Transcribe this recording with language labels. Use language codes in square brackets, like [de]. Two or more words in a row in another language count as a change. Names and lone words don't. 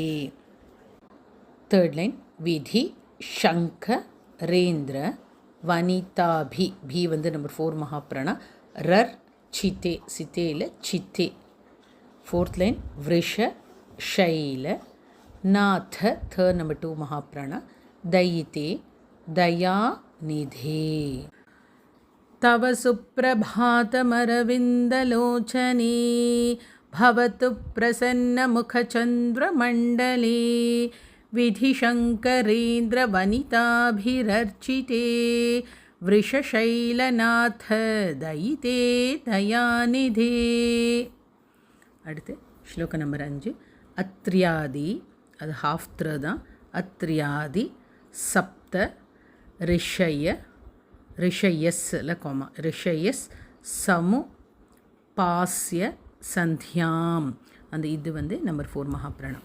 [en] third line [sa] विधि शङ्करेन्द्र वनिताभि [ta] பி நம்பர் 4 மகாபிரணா. [sa] रर् चिते चितेल चिते. [en] fourth line [sa] वृष शैल नाथ [ta] த நம்பர் 2 மகாபிரணா. [sa] दयिते दयानिधे. तव सुप्रभातमरविन्दलोचने भवतु प्रसन्नमुखचन्द्रमण्डले विधिशङ्करेन्द्रवनिताभिरर्चिते वृषशैलनाथ दयिते दयानिधे. [ta] அடுத்து ஸ்லோக நம்பர் 5. அத்ரியாதி அது ஹாஃப் த்ர தான். [sa] अत्र्यादि सप्त ऋषय ऋषयस्ल कोमा ऋषयस् समु पास्य सन्ध्याम् [ta] அந்த இது வந்து நம்பர் 4 மகாப்ராணம்.